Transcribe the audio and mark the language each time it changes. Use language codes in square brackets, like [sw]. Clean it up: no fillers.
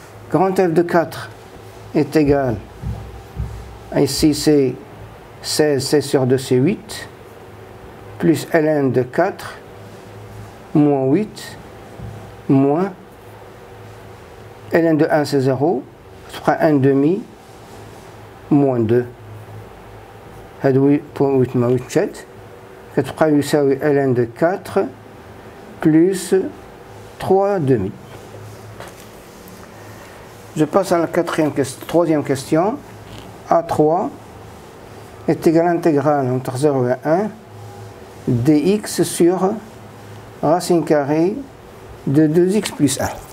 [fr] Grand F de 4 est égal, ici c'est 16, 16 sur 2 c'est 8, plus ln de 4 moins 8 moins ln de 1 c'est 0, ça fera 1 demi moins 2. [ar] هذا 8 مع 8 مشات كتبقى يساوي [fr] ln de 4 plus 3 demi. Je passe à la troisième question. A3 est égal à l'intégrale entre 0 et 1 dx sur racine carrée de 2x plus 1.